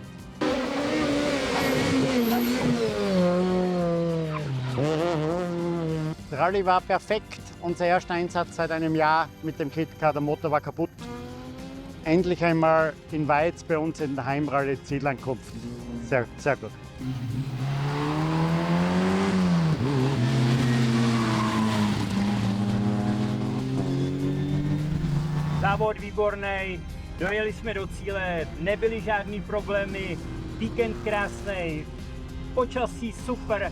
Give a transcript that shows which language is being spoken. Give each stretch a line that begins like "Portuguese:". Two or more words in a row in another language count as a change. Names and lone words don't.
German: Der Rallye war perfekt. Unser erster Einsatz seit einem Jahr mit dem Kit-Car, der Motor war kaputt. Endlich einmal in Weiz bei uns in der Heimrallye Zielankunft. Sehr gut.
Czech: Závod výborný, dojeli jsme do cíle, nebyly žádný problémy, víkend krásný, počasí super.